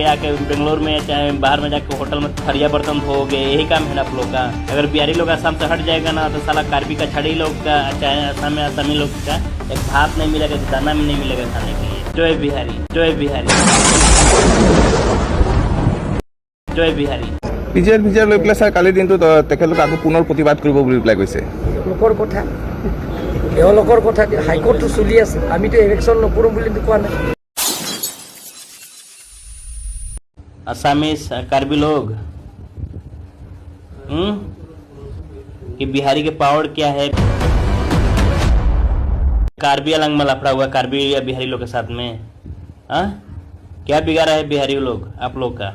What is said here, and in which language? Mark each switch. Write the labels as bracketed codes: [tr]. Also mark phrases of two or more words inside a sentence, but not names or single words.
[hi] आके बेंगलोर में चाहे बाहर में जाके होटल में थरिया बर्तन धोगे, यही काम है ना आप लोग का। अगर बिहारी लोग आसाम से हट जाएगा ना तो साला कार्बी का, छड़ी लोग का, चाहे असम में असमी लोग का एक भात नहीं मिलेगा, दाना में नहीं मिलेगा खाने के लिए। जय बिहारी, जय बिहारी, जय बिहारी। [as] পিজিআৰ লৈ পেলাই ছাৰ কালিৰ দিনটোত তেখেতলোকে আকৌ পুনৰ প্ৰতিবাদ কৰিব বুলি পেলাই কৈছে। লোকৰ কথা, এওঁলোকৰ কথা হাইকোৰ্টটো চলি আছে, আমিতো ইলেকশ্যন নকৰোঁ বুলি কোৱা নাই। [hi] असमीज कार्बी लोग कि बिहारी के पावर क्या है। कार्बी आलंग में लफड़ा हुआ कार्बी या बिहारी लोग के साथ में। क्या बिगाड़ा है बिहारी लोग आप लोग का?